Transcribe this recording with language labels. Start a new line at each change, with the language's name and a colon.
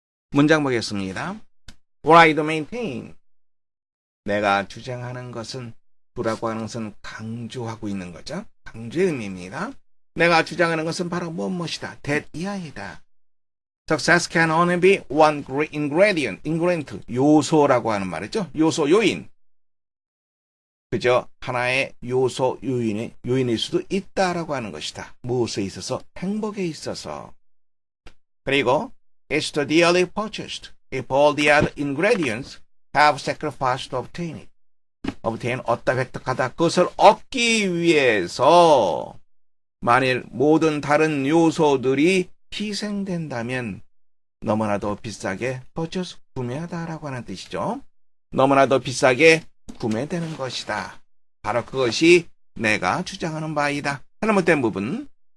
Korean: 문장 보겠습니다.
English: What I maintain.
Korean: 내가 주장하는 것은, 도라고 하는 것은 강조하고 있는 거죠. 강조의 의미입니다. 내가 주장하는 것은 바로 무엇이다. that 이하이다.
English: Success can only be one ingredient,
Korean: 요소라고 하는 말이죠. 요소, 요인. 그저 하나의 요소, 요인일 수도 있다라고 하는 것이다. 무엇에 있어서? 행복에 있어서. 그리고
English: it's to dearly purchased if all the other ingredients have sacrificed to obtain it.
Korean: obtain, 얻다, 획득하다. 그것을 얻기 위해서 만일 모든 다른 요소들이 희생된다면 너무나도 비싸게 purchase, 구매하다라고 하는 뜻이죠. 너무나도 비싸게 구매되는 것이다. 바로 그것이 내가 주장하는 바이다. 잘못된 부분.